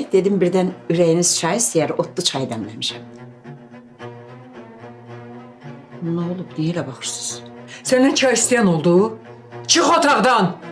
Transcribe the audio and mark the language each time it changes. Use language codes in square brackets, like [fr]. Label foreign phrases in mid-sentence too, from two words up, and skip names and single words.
[az] Dedim birden ürəyiniz çay istəyər, otlu çay dəmləmişəm. Ne olub, niyə elə baxırsınız? [tr] Senden çay isteyen oldu. [az] Çık otaqdan.